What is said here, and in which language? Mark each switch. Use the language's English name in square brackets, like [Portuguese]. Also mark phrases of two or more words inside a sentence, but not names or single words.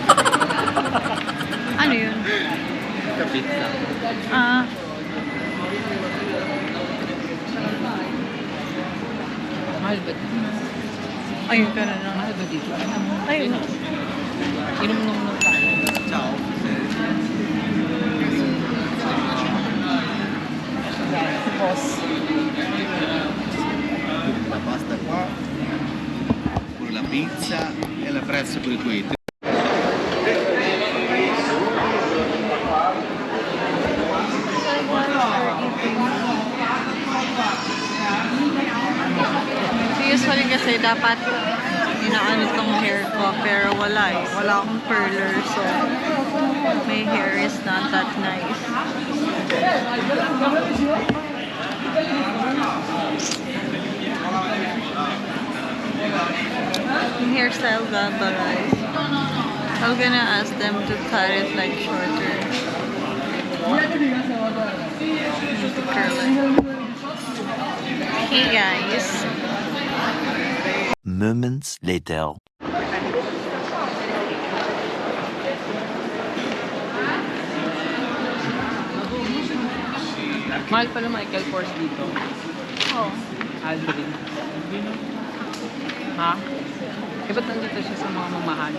[Filipino] Ano yun? Pizza. Ah. Mahal ba? Ayun ka na lang. Mahal ba dito? Ayun. Inom tayo. Ciao. Boss. [Italian] La pasta qua, pure la pizza e la prezzo pure qui. [Filipino] Usually kasi dapat inaano tong hair ko pero wala eh. Wala akong curler [English] so my hair is not that nice. [Filipino] Yung hairstyle gaba guys. [English] I'm gonna ask them to cut it like shorter. To curl it. Hey guys. Moments later. [Filipino] Mahal pala Michael Kors dito. Oh. Aldrin. Ha? Eh, ba't nandito siya sa mga mamahal?